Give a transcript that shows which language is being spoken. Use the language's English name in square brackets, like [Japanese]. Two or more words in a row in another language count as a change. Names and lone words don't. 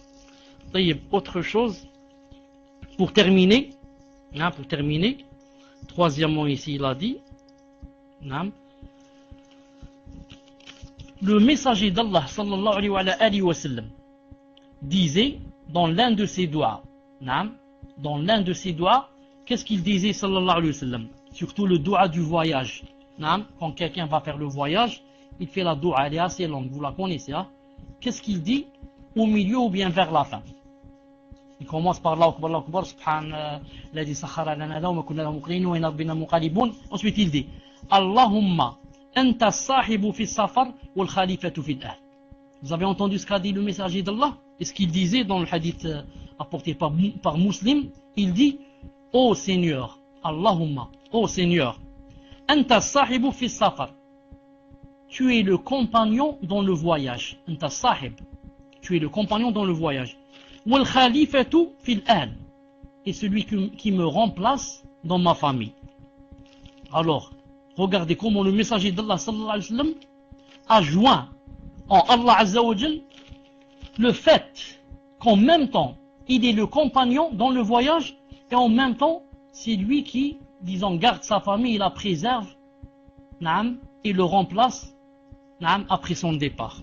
[French] Autre chose, pour terminer, troisièmement ici il a dit, le messager d'Allah [Arabic] صلى الله عليه وسلم [French] disait dans l'un de ses doigts, qu'est-ce qu'il disait [Arabic] صلى الله عليه وسلم? [French] Surtout le doua du voyage. Quand quelqu'un va faire le voyage, il fait la doua, elle est assez longue, vous la connaissez. Qu'est-ce qu'il dit au milieu ou bien vers la fin? Il commence par [Arabic] الله أكبر، الله أكبر، سبحان الذي سخر لنا وما كنا له مقرنين وإنا ربنا منقلبون. [French] Ensuite il dit [Arabic] اللهم أنت الصاحب في السفر والخليفة في الأهل. [French] Vous avez entendu ce qu'a dit le messager d'Allah? Et ce qu'il disait dans le hadith apporté par Muslim, il dit ô Seigneur, Allahumma, ô Seigneur, [Arabic] أنت الصاحب في السفر. [French] Tu es le compagnon dans le voyage. [Arabic] أنت صاحب. [French] Tu es le compagnon dans le voyage. [Arabic] والخليفة في الأهل. [French] Et celui qui me remplace dans ma famille. Alors, regardez comment le messager d'Allah [Arabic] صلى الله عليه وسلم [French] a joint en Allah [Arabic] عز وجل [French] le fait qu'en même temps, il est le compagnon dans le voyage et en même temps, c'est lui qui, disons, garde sa famille, il la préserve, et le remplace après son départ.